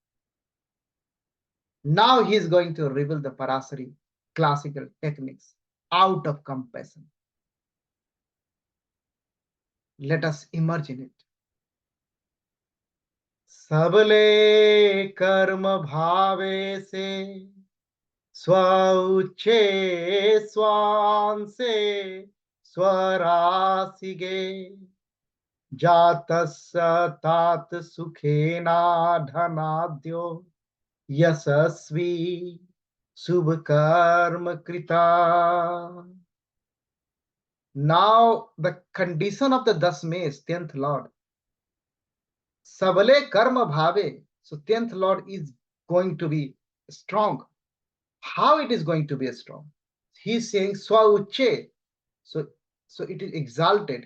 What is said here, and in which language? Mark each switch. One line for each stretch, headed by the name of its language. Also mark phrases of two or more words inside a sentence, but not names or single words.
English: Now he is going to reveal the Parashari classical techniques out of compassion. Let us immerse in it.
Sanskrit: सबले कर्म भावे से स्वौच्चे स्वांशे स्वराशिगे जातस्य तत् सुखेन धनाढ्यो यशस्वी शुभ कर्म कृत.
English: Now the condition of the Dasmes, 10th Lord.
Sanskrit: सबले कर्म भावे.
English: So 10th Lord is going to be strong. How it is going to be strong? He is saying swauche. So it is exalted.